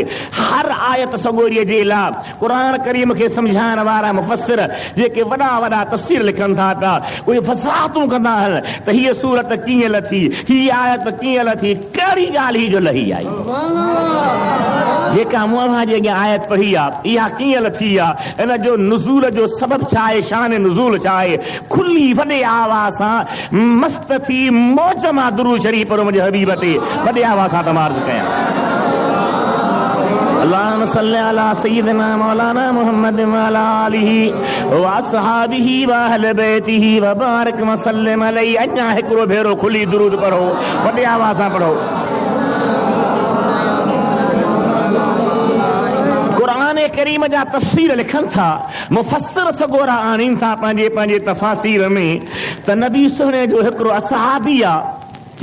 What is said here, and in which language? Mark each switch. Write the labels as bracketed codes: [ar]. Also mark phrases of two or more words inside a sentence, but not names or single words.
[sd] हर आयत सगोरीअ जे लाइ क़ुर करीम खे सम्झाइण वारा मुफ़स्सिर जेके वॾा वॾा तफ़सीर लिखनि था पिया, उहे वज़ाहतूं कंदा आहिनि त हीअ सूरत कीअं लथी, हीअ आयत कीअं लथी, कहिड़ी ॻाल्हि ही जो लही आई। जेका मुआं जे अॻियां आयत पढ़ी आहे इहा कीअं लथी आहे, इन जो नुज़ूल जो सबब छा आहे, शान नुज़ूल छा आहे। खुली वॾे आवाज़ सां मस्त थी मौज मां दुरूद शरीफ़ पढ़ो मुंहिंजे हबीब ते, वॾे आवाज़ सां तमार्ज़ कयां। [ar] اللهم صل على سيدنا مولانا محمد و على آله و أصحابه و أهل بيته و بارك و سلم عليه. [sd] अञा हिकिड़ो भेरो खुली दुरूद पढ़ो, वॾे आवाज़ सां पढ़ो। क़ुरान करीम जा तफ़सीर लिखनि था, मुफ़स्सिर सगोरा आणीनि था पंहिंजे पंहिंजे तफ़ासीर में त नबी सुहिणे जो हिकिड़ो असहाबी आहे।